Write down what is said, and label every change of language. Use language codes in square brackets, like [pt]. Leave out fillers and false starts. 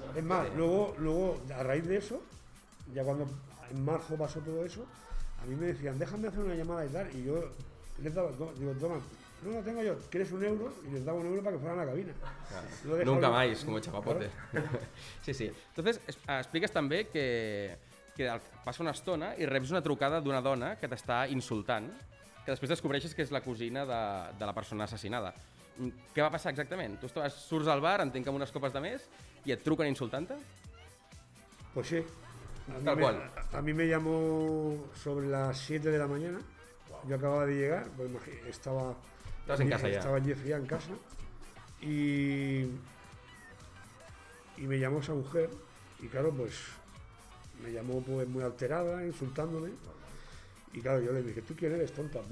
[es] Es más, luego, a raíz de eso, ya cuando en marzo pasó todo eso, a mí me decían, déjame hacer una llamada y tal, y yo les daba, digo, toma, no la tengo yo, ¿quieres un euro? Y les daba un euro para que fueran a la cabina. Claro. Nunca más, como chapapote. Claro. Sí. [ca] Entonces, expliques també que passa una estona i reps una trucada d'una dona que t'està insultant, que després descobreixes que és la cosina de la persona assassinada. Què va passar exactament? Tu surts al bar, entenc que amb unes copes de més, i et truquen insultant-te? [es] Pues sí. Tal cual. A mí me llamó sobre las 7 de la mañana. Yo acababa de llegar, pues estaba en casa ya. Estaba Jeffrey en casa y me llamó esa mujer y claro, pues me llamó pues muy alterada, insultándome y claro, yo le dije, ¿tú quién eres, tonta?